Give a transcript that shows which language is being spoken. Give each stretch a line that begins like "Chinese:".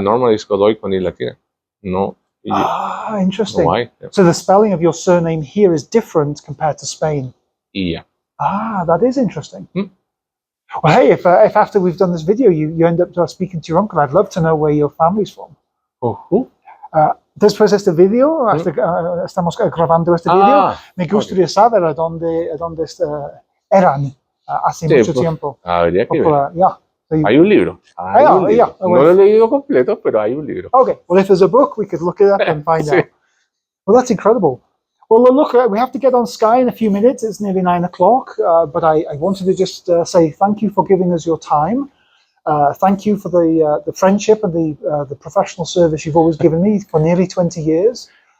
Spanish: normal is Godoy con y latina. No.
English: Ah, interesting. Y. Yeah. So the spelling of your surname here is different compared to Spain. Yeah. Ah, that is interesting. Well, hey, if after we've done this video, you end up speaking to your uncle, I'd love to know where your family's from.
Spanish: Después de este video, estamos grabando este video, me gustaría saber a dónde eran hace mucho tiempo. Habría que ver.
English: Yeah. So
Spanish: Hay un libro. Hay un libro.
English: Yeah.
Spanish: No lo he leído completo, pero hay un libro.
English: Okay. Well, if there's a book, we could look it up and find out. Well, that's incredible. Well, look, we have to get on Sky in a few minutes. It's nearly 9 o'clock, but I wanted to just say thank you for giving us your time. Thank you for the friendship and the professional service you've always given me for nearly 20 years.